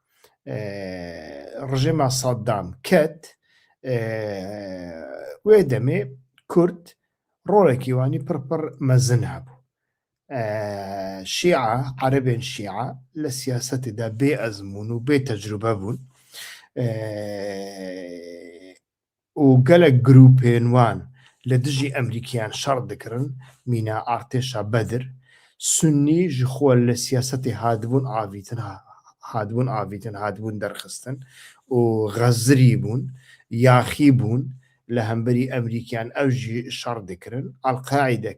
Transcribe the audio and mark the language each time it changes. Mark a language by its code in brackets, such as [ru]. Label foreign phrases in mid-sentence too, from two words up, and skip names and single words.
[ku] ڕژێما سەدام کەت وێ دەمێ کورد ڕۆڵێکی وانی پڕپڕ مەزن هەبوو شیعە عەرەبێن شیعە لە سیاسەتێدا بێ ئەزمون و بێ تەجروبە بوون و gelek grûpên wan li dijî Emerîkiyan şer dikirin mîna artêşa Bedir Sunnî ji xwe li siyasetê hatibûn derxistin û xezirî bûn yaxî bûn li hemberî Emerîkiyan ew jî şer dikirin Al-Qaîde